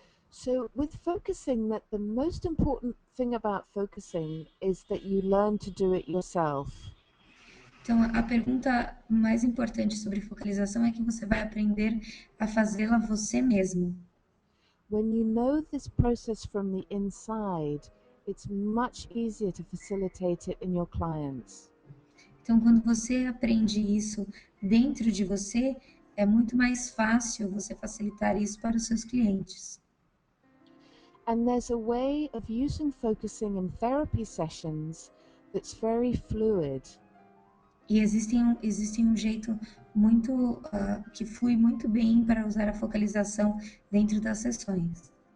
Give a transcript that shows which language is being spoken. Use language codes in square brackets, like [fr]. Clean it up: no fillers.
[en] So with focusing, that the most important thing about focusing is that you learn to do it yourself. [pt] Então, a pergunta mais importante sobre focalização é que você vai aprender a fazê-la você mesmo. [en] When you know this process from the inside, it's much easier to facilitate it in your clients. [pt] Então, quando você aprende isso dentro de você, é muito mais fácil você facilitar isso para os seus clientes. [en] And there's a way of using focusing in therapy sessions that's very fluid. [pt] E existe um jeito muito que flui muito bem para usar a focalização dentro das sessões.